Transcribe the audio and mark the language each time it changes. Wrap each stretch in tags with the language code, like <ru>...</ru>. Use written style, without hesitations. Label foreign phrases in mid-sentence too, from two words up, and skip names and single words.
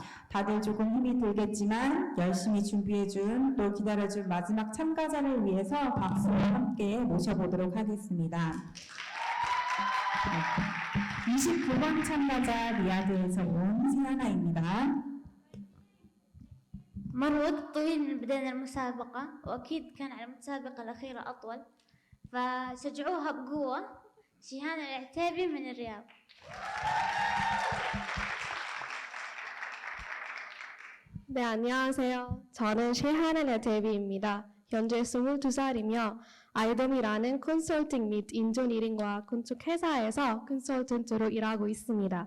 <ko>다들 조금 힘이 들겠지만 열심히 준비해준 또 기다려준 마지막 참가자를 위해서 박수와 함께 모셔보도록 하겠습니다. 29번 참가자 리야드에서 온 세하나입니다.</ko> <ar>مر وقت طويل من بداية المسابقة وأكيد كان على المتسابقة الأخيرة أطول فشجعوها بقوة. شيهان العتيبي من الرياض.</ar> <ko>네, 안녕하세요. 저는 셰하넬 제비입니다. 현재 22살이며 아이덤이라는 컨설팅 및 인존 1인과 건축 회사에서 컨설턴트로 일하고 있습니다.</ko>